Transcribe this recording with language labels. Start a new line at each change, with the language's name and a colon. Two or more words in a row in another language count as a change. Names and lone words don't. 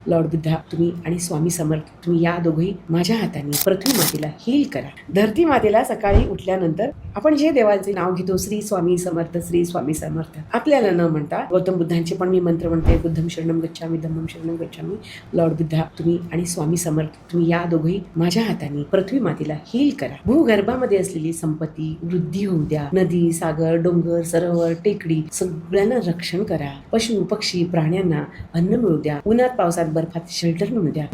Marathi: लॉर्ड बुद्धा तुम्ही आणि स्वामी समर्थ तुम्ही या दोघंही माझ्या हाताने पृथ्वी मातेला हील करा. धरती मातेला सकाळी उठल्यानंतर आपण जे देवाचे नाव घेतो श्री स्वामी समर्थ, श्री स्वामी समर्थ, आपल्याला न म्हणता गौतम बुद्धांचे पण मी मंत्र म्हणते,
Pali: बुद्धम शरणम गच्छामी, धम्मम शरणम गच्छामी,
Marathi: लॉर्ड बुद्धा तुम्ही आणि स्वामी समर्थ तुम्ही या दोघंही माझ्या हाताने पृथ्वी मातेला हील करा. भूगर्भामध्ये असलेली संपत्ती वृद्धी होऊ द्या. नदी, सागर, डोंगर, सरोवर, टेकडी सगळ्यांना रक्षण करा. पशु पक्षी प्राण्यांना अन्न मिळू द्या. उन्हात पावसात बर्फात शेल्टर मिळू द्या.